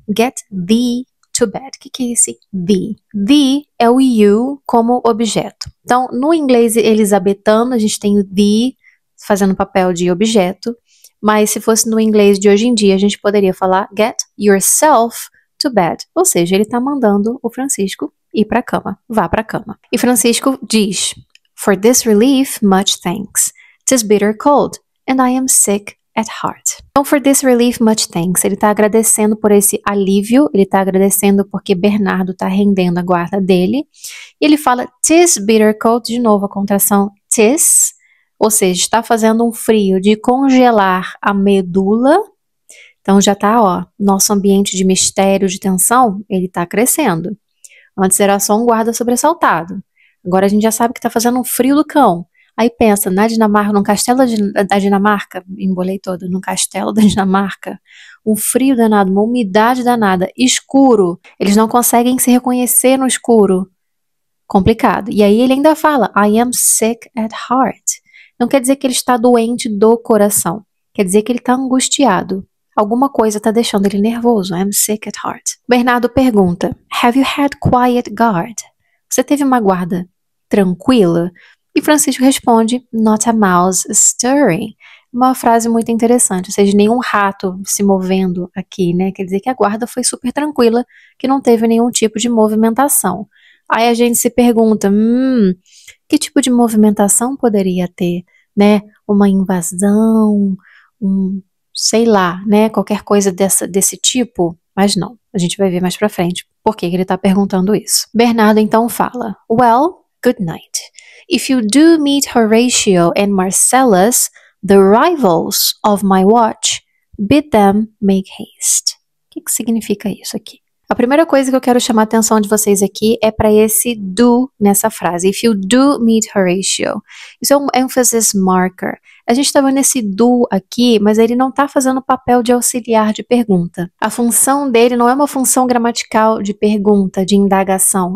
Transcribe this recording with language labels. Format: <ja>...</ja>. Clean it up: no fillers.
<en>Get thee to bed.</en> <pt>O que é esse thee? Thee é o you como objeto. Então, no inglês elisabetano, a gente tem o thee fazendo papel de objeto, mas se fosse no inglês de hoje em dia, a gente poderia falar</pt> <en>get yourself to bed,</en> <pt>ou seja, ele está mandando o Francisco ir para a cama, vá para a cama. E Francisco diz,</pt> <en>for this relief, much thanks. 'Tis bitter cold, and I am sick at heart. Então, for this relief, much thanks.</en> <pt>Ele está agradecendo por esse alívio, ele está agradecendo porque Bernardo está rendendo a guarda dele. E ele fala,</pt> <en>'tis bitter cold,</en> <pt>de novo a contração 'tis, ou seja, está fazendo um frio de congelar a medula. Então já está, ó, nosso ambiente de mistério, de tensão, ele está crescendo. Antes era só um guarda sobressaltado. Agora a gente já sabe que está fazendo um frio do cão. Aí pensa, na Dinamarca, num castelo da Dinamarca, embolei todo, num castelo da Dinamarca, um frio danado, uma umidade danada, escuro. Eles não conseguem se reconhecer no escuro. Complicado. E aí ele ainda fala,</pt> <en>I am sick at heart.</en> <pt>Não quer dizer que ele está doente do coração. Quer dizer que ele está angustiado. Alguma coisa está deixando ele nervoso.</pt> <en>I'm sick at heart.</en> <pt>Bernardo pergunta,</pt> <en>have you had quiet guard?</en> <pt>Você teve uma guarda tranquila? E Francisco responde,</pt> <en>not a mouse stirring.</en> <pt>uma frase muito interessante, ou seja, nenhum rato se movendo aqui, né? Quer dizer que a guarda foi super tranquila, que não teve nenhum tipo de movimentação. Aí a gente se pergunta, que tipo de movimentação poderia ter, né? Uma invasão, sei lá, né? Qualquer coisa desse tipo, mas não. A gente vai ver mais pra frente por que ele está perguntando isso. Bernardo então fala,</pt> <en>well, good night. If you do meet Horatio and Marcellus, the rivals of my watch, bid them make haste.</en> <pt>O que significa isso aqui? A primeira coisa que eu quero chamar a atenção de vocês aqui é para esse do nessa frase.</pt> <en>If you do meet Horatio.</en> <pt>Isso é um</pt> <en>emphasis marker.</en> <pt>A gente está vendo esse do aqui, mas ele não está fazendo o papel de auxiliar de pergunta. A função dele não é uma função gramatical de pergunta, de indagação.</pt>